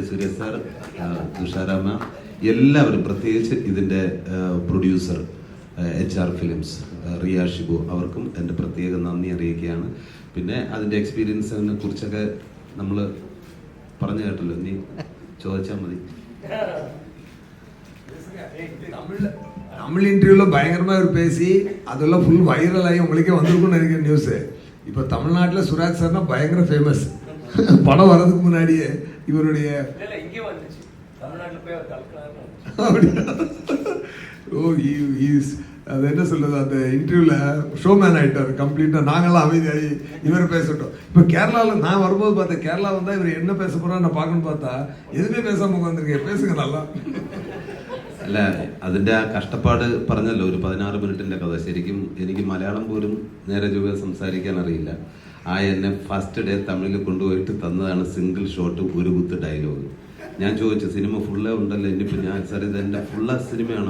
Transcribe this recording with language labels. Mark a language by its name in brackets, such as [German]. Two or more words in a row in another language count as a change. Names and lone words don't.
[Malayalam] സൂര്യ സർ, തുഷാരാമ, എല്ലാവരും, പ്രത്യേകിച്ച് ഇതിൻ്റെ പ്രൊഡ്യൂസർ HR ഫിലിംസ് റിയ ഷിബു, അവർക്കും എൻ്റെ പ്രത്യേക നന്ദി അറിയിക്കുകയാണ്. പിന്നെ അതിൻ്റെ എക്സ്പീരിയൻസിനെ കുറിച്ചൊക്കെ നമ്മൾ പറഞ്ഞു കേട്ടല്ലോ, നീ ചോദിച്ചാൽ മതി. [Tamil] தமிழ் இன்டர்வியூவில் பயங்கரமாக ஒரு பேசி அதெல்லாம் [English] full viralaagi [Tamil] உங்களுக்கே வந்திருக்கும்னு நினைக்கிற நியூஸு. இப்போ தமிழ்நாட்டில் சுராஜ் சார்னா பயங்கர ஃபேமஸ். படம் வர்றதுக்கு முன்னாடியே இவருடைய அது என்ன சொல்றது, அந்த இன்டர்வியூவில் ஷோமேன் ஆகிட்டார் கம்ப்ளீட்டாக. நாங்களாம் அமைதியாகி இவர் பேசட்டும். இப்போ கேரளாவில் நான் வரும்போது பார்த்தேன், கேரளா வந்தால் இவர் என்ன பேச போகிறான்னு நான் பார்க்கணுன்னு பார்த்தா எதுவுமே பேசாமல் உட்காந்துருக்கேன். பேசுங்க நல்லா. [Malayalam] അല്ല, അതിൻ്റെ ആ കഷ്ടപ്പാട് പറഞ്ഞല്ലോ, ഒരു 16 മിനിറ്റിൻ്റെ കഥ. ശരിക്കും എനിക്ക് മലയാളം പോലും നേരെ ചൊവ്വേ സംസാരിക്കാൻ അറിയില്ല. എന്നെ [English] first day [Malayalam] തമിഴിൽ കൊണ്ടുപോയിട്ട് തന്നതാണ് [English] single shot, [Malayalam] ഒരു കുത്ത് ഡയലോഗ്. ഞാൻ ചോദിച്ചു, സിനിമ ഫുള്ളേ ഉണ്ടല്ലോ, ഇനിയിപ്പോൾ ഞാൻ സാർ ഇതെൻ്റെ ഫുള്ള സിനിമയാണോ?